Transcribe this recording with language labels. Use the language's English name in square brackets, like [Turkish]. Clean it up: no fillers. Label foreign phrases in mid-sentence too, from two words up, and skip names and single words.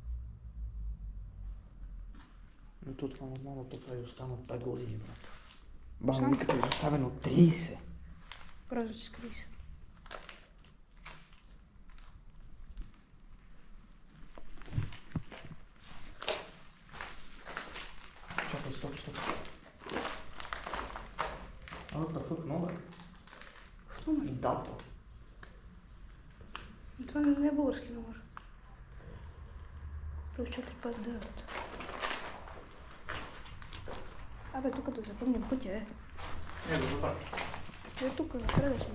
[Bulgarian] Но то това нормално, това е останало 5 години, брат. Баба ми като е оставено 30. Грозно си скри се. Чакай, стоп. [English] What the fuck, [Bulgarian] номер? Номер? И дата. Това не е български номер. Плюс 4 5 9. Абе, тук да запомним пътя е. Не, да забравя. Е тук, напред сме.